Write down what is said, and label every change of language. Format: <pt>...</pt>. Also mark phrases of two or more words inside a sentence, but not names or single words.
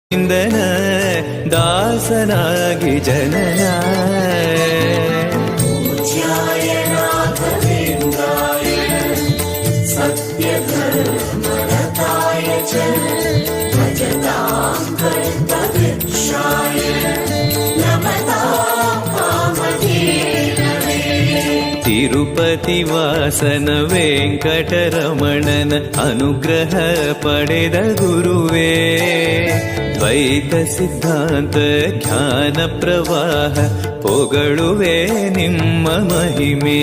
<kn>ಇಂದನ ದಾಸನಾಗಿ ಜನನ</kn> <sa>पूज्याय राघवेन्द्राय सत्यधर्मरताय च भजतां कल्पवृक्षाय नमतां कामधेनवे।</sa> <kn>ತಿರುಪತಿ ವಾಸನ ವೆಂಕಟರಮಣನ ಅನುಗ್ರಹ ಪಡೆದ ಗುರುವೇ, ದ್ವೈತ ಸಿದ್ಧಾಂತ ಜ್ಞಾನ ಪ್ರವಾಹ ಪೊಗಳುವೆ ನಿಮ್ಮ ಮಹಿಮೆ.</kn>